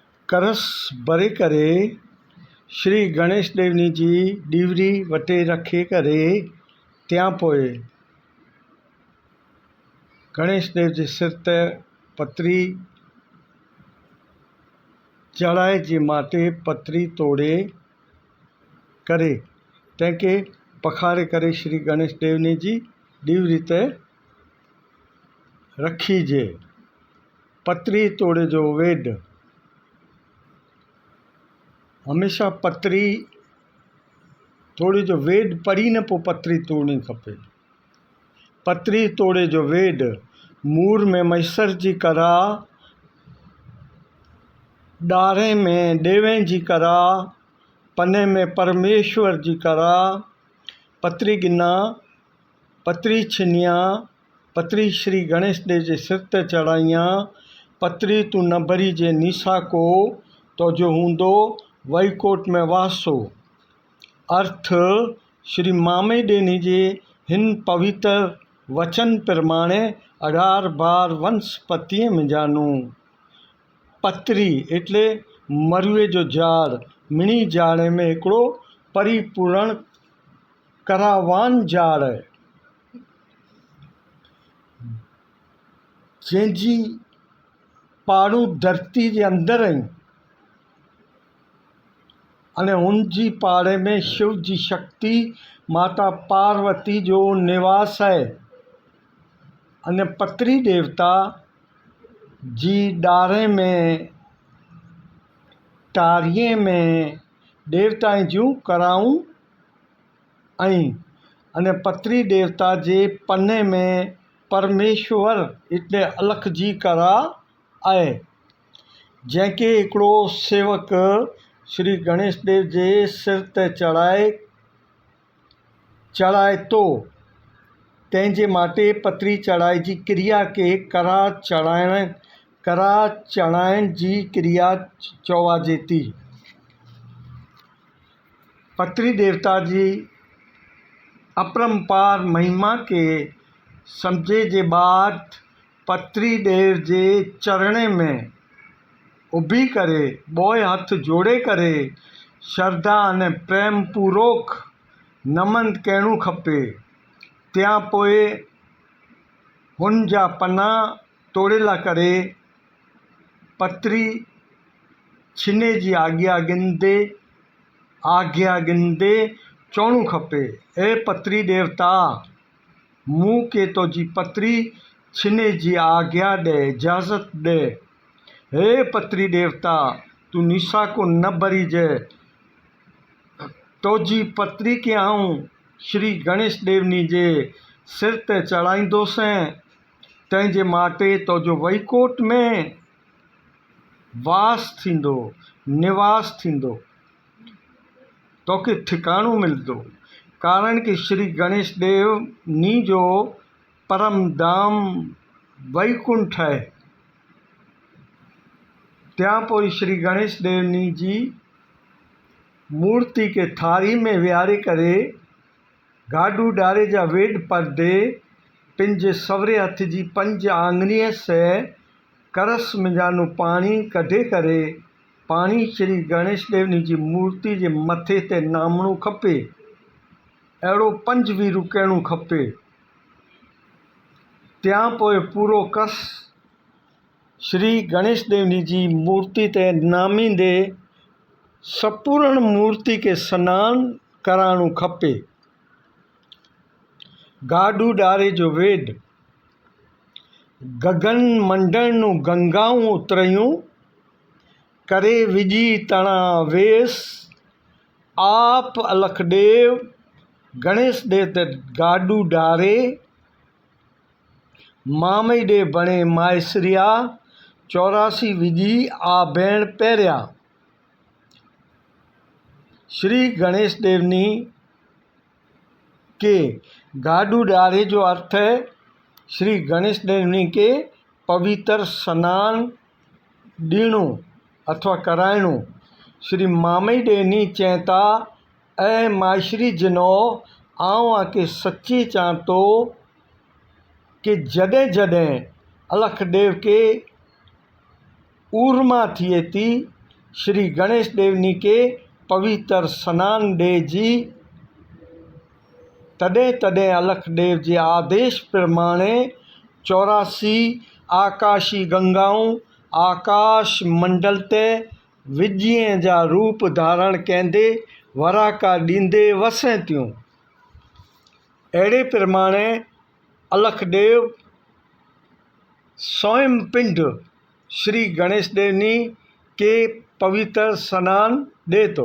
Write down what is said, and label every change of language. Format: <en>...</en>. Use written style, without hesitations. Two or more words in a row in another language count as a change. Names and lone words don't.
<kfr>करस भरे करे श्री गणेश देवनी जी डीवरी वटे रखे करे त्यां पोइ गणेश देव जे सिर ते पतरी चढ़ाए जे माटे पतरी तोड़े करे तंहिंखे पखारे करे श्री गणेश देवनी जी डीवरी ते रखीजे। पतरी तोड़े जो वेड हमेशा पतरी तोड़े जो वेड पढ़ी न पोइ पतरी तोड़नी खपे। पतरी तोड़े जो वेड मूर में मैसर जी करा, ॾारे में देवें जी करा, पने में परमेश्वर जी करा। पतरी गिना पतरी छिनिया, पतरी श्री गणेश देव जे सिर ते चढ़ाइयां। पतरी तू न भरी जे नीसा को तो जो हूंदो वैकोट में वासो। अर्थ श्री मामे डेनी जे हिन पवित्र वचन प्रमाणे 18 बार वंशपतिए में जानू। पतरी एटले मरुए जो झाड़, मिणी झाड़े में हिकिड़ो परिपूर्ण करावान झाड़ है जंहिंजी पाड़ू धरती जे अंदर आहिनि अने उनजी पाड़े में शिव जी शक्ति माता पार्वती जो निवास है। अने पतरी देवता जी ॾारे में टारीअ में देवताएं जूं कराऊं ऐं अने पतरी देवता जे पने में परमेश्वर इतने अलख जी करा आहे जंहिंखे हिकिड़ो सेवक श्री गणेश देव जे सिर ते चढ़ाए तो तंहिंजे माटे पतरी चढ़ाई जी क्रिया के करा चढ़ाइण जी क्रिया चवाजे थी। पतरी देवता जी अपरंपार महिमा के समझे जे बाद पतरी देव जे चरणे में उभी करे बोए हथ जोड़े करे श्रद्धा अने प्रेम पूर्वक नमन करणु खपे। त्यां पोइ हुन जा पना तोड़ेला करे पतरी छिने जी आज्ञा गिंदे चवणु खपे, ए पतरी देवता मूं के तो जी पतरी छिने जी आज्ञा दे, इजाज़त दे। हे पतरी देवता तू निशा को न भरी जे, तो जी पतरी के आऊं श्री गणेश देवनी जे सिर ते चढ़ाईंदोसि तंहिंजे माटे तो जो वैकोट में वास थींदो, निवास थींदो, तोखे ठिकाणो मिलंदो। कारण कि श्री गणेश देवनी जो परम धाम वैकुंठ है। त्यां पोइ श्री गणेश देवनी जी मूर्ति के थारी में विहारे करे गाडू डारे जा वेड परदे पंहिंजे सवरे हथ जी 5 आङिरीअ से करस में जानू पानी कढे करे पानी श्री गणेश देवनी जी मूर्ति जे मथे ते नामणो खपे। अहिड़ो 5 वीरू करणु खपे। त्यां पोइ पूरो कस श्री गणेश देवनी जी मूर्ति ते नामींदे संपूर्ण मूर्ति के सनान कराइणो खपे। गाडू डारे जो वेड गगन मंडल नूं गंगाऊं उतरायूं करे विझी तणा वेस आप अलख देव गणेश देव ते गाडू डारे मामई डे बणे मायसरिया 84 विझी आ भेण पहिरिया। श्री गणेश देवनी के गाडू डारे जो अर्थ है श्री गणेश देवनी के पवित्र स्नान ॾियणो अथवा कराइणो। श्री मामई देवनी चैता ऐ मायश्री जिनो आऊं आके सच्ची चां तो कि जॾहिं जॾहिं अलख देव के ऊर्मा थिए थी श्री गणेश देवनी के पवित्र सनान डे जी तॾहिं तॾहिं अलख देव जे आदेश प्रमाणे 84 आकाशी गंगाऊं आकाश मंडल ते विॼीअ जा रूप धारण कंदे वराका ॾींदे वसनि थियूं। अहिड़े प्रमाणे अलख देव स्वयं पिंड श्री गणेश देवनी के पवित्र सनान ॾे थो।</kfr>